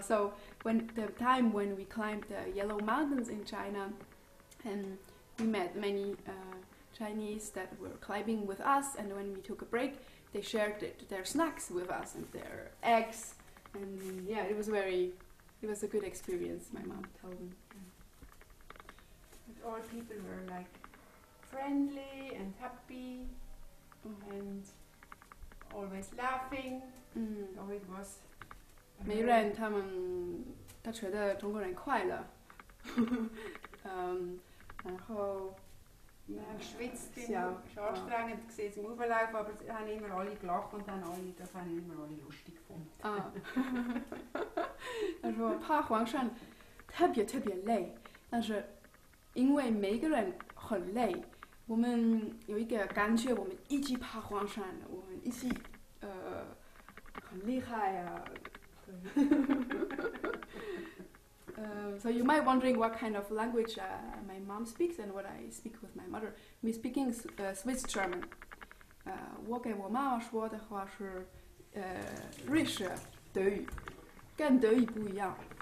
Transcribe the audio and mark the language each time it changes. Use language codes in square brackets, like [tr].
[en] So when the time when we climbed the Yellow Mountains in China, and we met many Chinese that were climbing with us, and when we took a break, they shared their snacks with us and their eggs, and yeah, it was a good experience. My mom told me. All people were like friendly and happy and always laughing. So it was. [zh] 每个人他觉得中国人快乐，然后 [de] wir haben geschwitzt, es war anstrengend zum Auflaufen, aber es haben immer alle gelacht und das haben immer alle lustig gefunden. [zh] 他说爬黄山特别累，但是。因为每个人很累，我们有一个感觉，我们一起爬黄山，我们一起很厉害呀。 [en] So you might wondering what kind of language my mom speaks and what I speak with my mother. We speaking Swiss German. [zh] 我给我妈妈说的话是瑞士德语，跟德语不一样。